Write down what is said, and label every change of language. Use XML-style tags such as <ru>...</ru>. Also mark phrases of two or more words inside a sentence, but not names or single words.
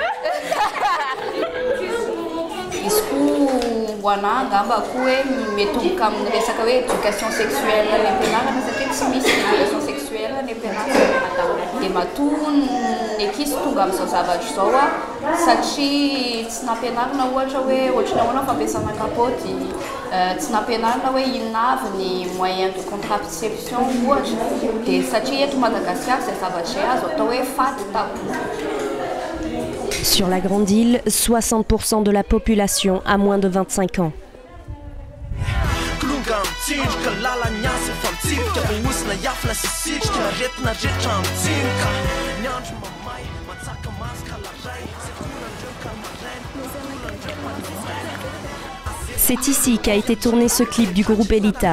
<fr>Éducation sexuelle</fr> <mg>satria tsy nampianarina ohatra hoe ohatrany ahoana fampiasana kapoty tsy nampianarina hoe inona avy ny</mg> <fr>moyen de contraception</fr> <mg>ohatra dia satria eto Madagascar c'est zavatra azo atao hoe faty tabou.</mg> <fr>Sur la grande île, 60% de la population a moins de 25 ans. C'est ici qu'a été tourné ce clip du groupe Elita.</fr>